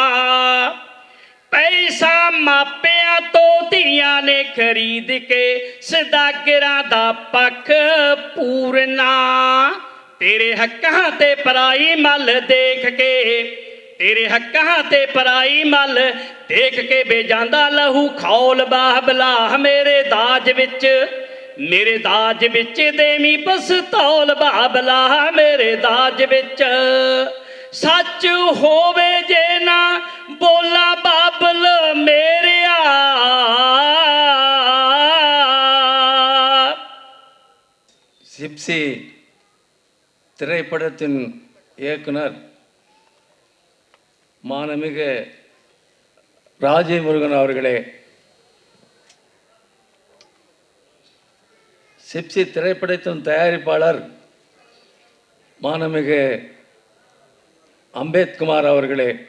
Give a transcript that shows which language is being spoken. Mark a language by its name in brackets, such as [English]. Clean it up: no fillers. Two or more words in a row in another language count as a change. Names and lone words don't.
[Punjabi] ਪੈਸਾ ਮਾਪਿਆਂ ਤੋਂ ਧੀਆਂ ਨੇ ਖਰੀਦ ਕੇ ਸਦਾਗਰਾਂ ਦਾ ਪੱਖ ਪੂਰਨਾ ਤੇਰੇ ਹੱਕਾਂ ਤੇ ਪਰਾਈ ਮੱਲ ਦੇਖ ਕੇ ਤੇਰੇ ਹੱਕਾਂ ਤੇ ਪਰਾਈ ਮੱਲ ਦੇਖ ਕੇ ਬੇਜਾਂਦਾ ਲਹੂ ਖੌਲ ਬਾਬਲਾ ਮੇਰੇ ਦਾਜ ਵਿੱਚ ਦੇਵੀਂ ਪਸਤੌਲ ਬਾਬਲਾ ਮੇਰੇ ਦਾਜ ਵਿੱਚ ਸੱਚ ਹੋਵੇ ਜੇ ਨਾ ਬੋਲਾ ਬਾਬਲ ਮੇਰਿਆ [Tamil] ஜிப்சி திரைப்படத்தின் இயக்குனர் மானமிகு ராஜமுருகன் அவர்களே, ஜிப்சி திரைப்படத்தின் தயாரிப்பாளர் மானமிகு அம்பேத்குமார் அவர்களே,